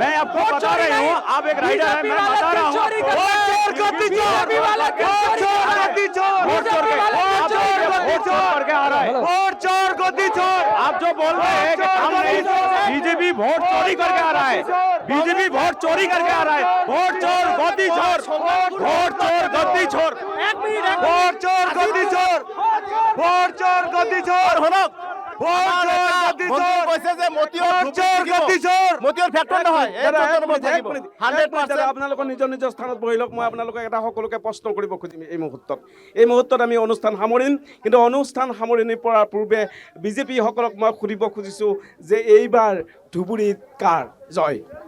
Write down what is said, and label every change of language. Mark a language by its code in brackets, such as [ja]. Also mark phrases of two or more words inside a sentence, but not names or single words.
[hi] मैं आपको बता रही हूँ, आप एक राइडर है, मैं बता रहा हूँ, आप जो बोल रहे हैं कि काम नहीं, बीजेपी वोट चोरी करके आ रहा है, बीजेपी वोट चोरी करके आ रहा है, वोट चोर गद्दी चोर, वोट चोर गद्दी चोर, वोट चोर गद्दी चोर, वोट चोर गद्दी चोर, [as] আপোনালোকৰ নিজৰ নিজৰ স্থানত বহি লওক। মই আপোনালোকক এটা সকলোকে প্ৰশ্ন কৰিব খুজিম এই মুহূৰ্তত আমি অনুষ্ঠান সামৰিম, কিন্তু অনুষ্ঠান সামৰণি পৰাৰ পূৰ্বে বিজেপি সকলক মই সুধিব খুজিছোঁ যে এইবাৰ ধুবুৰীত কাৰ জয়?